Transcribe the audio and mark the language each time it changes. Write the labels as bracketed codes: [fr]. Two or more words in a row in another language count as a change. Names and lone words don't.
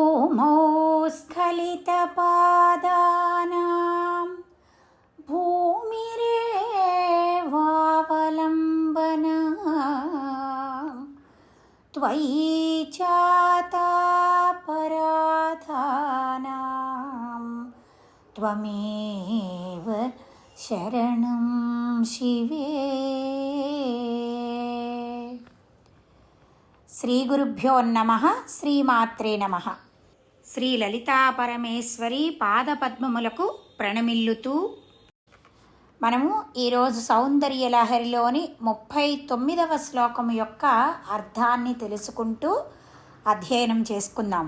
[sa] भूमौ स्खलितपादानां भूमिरेवावलम्बनम् त्वयि चातापराधानां त्वमेव शरणं शिवे। శ్రీ గురుభ్యో నమః. శ్రీమాత్రే నమః. [te] శ్రీ లలితా పరమేశ్వరి పాదపద్మములకు ప్రణమిల్లుతూ మనము ఈరోజు సౌందర్య లహరిలోని 39వ శ్లోకం యొక్క అర్థాన్ని తెలుసుకుంటూ అధ్యయనం చేసుకుందాం.